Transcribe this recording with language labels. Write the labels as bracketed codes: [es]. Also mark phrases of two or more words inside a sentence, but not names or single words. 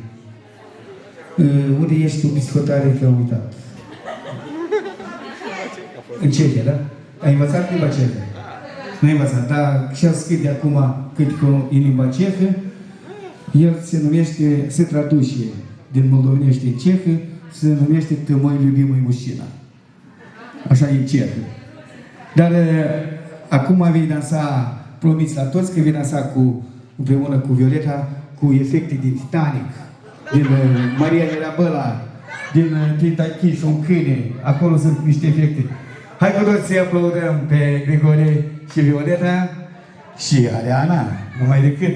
[ro] Unde ești tu, biscotare, că am uitat? În Cehia, da? Ai învățat limba cehă? Nu ai învățat, dar și-a scris de acum cât în limba cehă. El se numește, se traduce din moldovenește în cehă, se numește [ru] Ты мой любимый mужчина. [ro] Așa e cehă. Dar acum vei dansa, promiți la toți că vei dansa împreună cu Violeta, cu efecte din Titanic, din Maria Mirabela, din Tintaichi și un câine. Acolo sunt niște efecte. Hai cu toți să aplaudăm pe Grigore și Violeta și Ariana, numai decât.